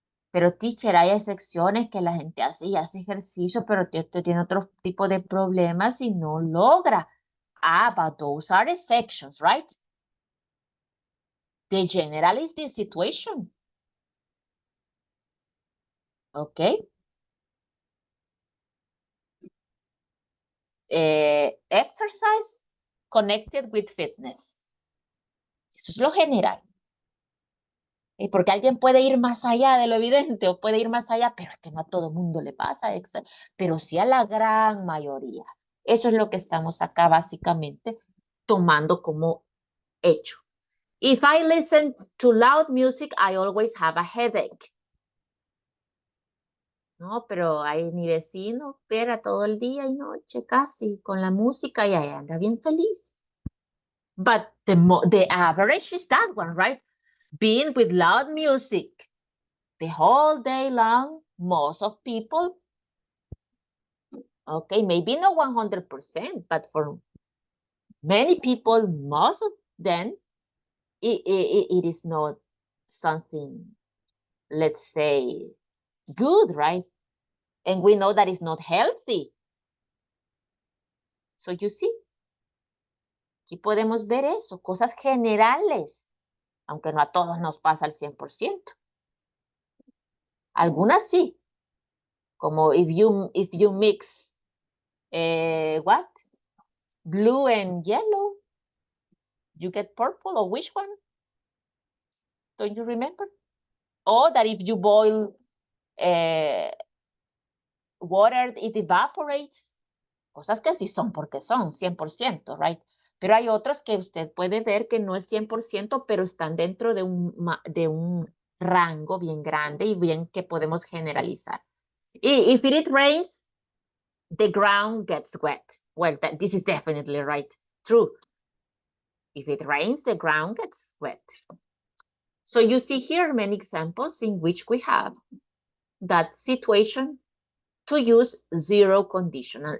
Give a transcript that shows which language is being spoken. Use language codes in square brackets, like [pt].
[es] Pero, teacher, hay excepciones que la gente hace y hace ejercicio, pero tiene otro tipo de problemas y no logra. [en] Ah, but those are exceptions, right? The general is the situation. ¿Ok? Exercise connected with fitness. [es] Eso es lo general. Porque alguien puede ir más allá de lo evidente o puede ir más allá, pero es que no a todo mundo le pasa, pero sí a la gran mayoría. Eso es lo que estamos acá básicamente tomando como hecho. [en] If I listen to loud music, I always have a headache. [es] No, pero hay mi vecino espera todo el día y noche casi con la música y ahí anda bien feliz. [en] But the average is that one, right? Being with loud music the whole day long, most of people, okay, maybe not 100%, but for many people, most of them, it is not something, let's say, good, right? And we know that it's not healthy. So you see, [es] aquí podemos ver eso, cosas generales, aunque no a todos nos pasa al 100%. Algunas sí, como [en] if you mix, what? Blue and yellow, you get purple, or which one? Don't you remember? Or that if you boil water, it evaporates. [es] Cosas que sí son porque son 100%, right? Pero hay otras que usted puede ver que no es 100%, pero están dentro de un rango bien grande y bien que podemos generalizar. [en] If it rains, the ground gets wet. Well, this is definitely right. True. If it rains, the ground gets wet. So you see here many examples in which we have that situation to use zero conditional.